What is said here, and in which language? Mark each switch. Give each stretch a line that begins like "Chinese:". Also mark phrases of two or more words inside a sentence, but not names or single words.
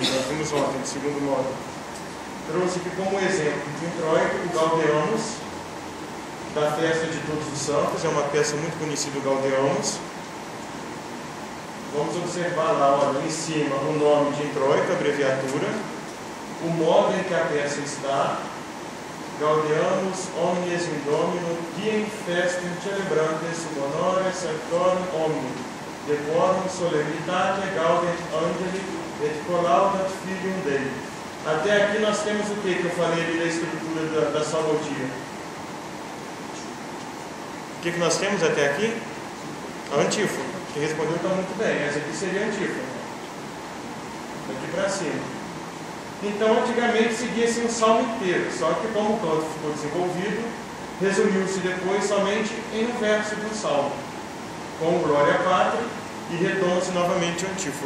Portuguese: Nós vimos ontem, no segundo módulo. Trouxe aqui como exemplo do introito o Gaudeamus, da festa de Todos os Santos. É uma peça muito conhecida, o Gaudeamus. Vamos observar lá, olha, em cima, o nome de introito, a abreviatura, o modo em que a peça está:
Latin: Gaudeamus omnes in Domino, diem festum celebrantes sub honore sanctorum omnium, decorum solemnitate gaudent angeli et collaudat filium Dei.
Portuguese: Até aqui nós temos o que eu falei ali da estrutura da salmodia? O que nós temos até aqui? A antífona. Quem respondeu está muito bem. Essa aqui seria a antífona. Daqui para cima. Então, antigamente seguia-se um salmo inteiro, só que como o canto ficou desenvolvido, resumiu-se depois somente em um verso de um salmo, com Glória Pátria, e retoma-se novamente a antífona.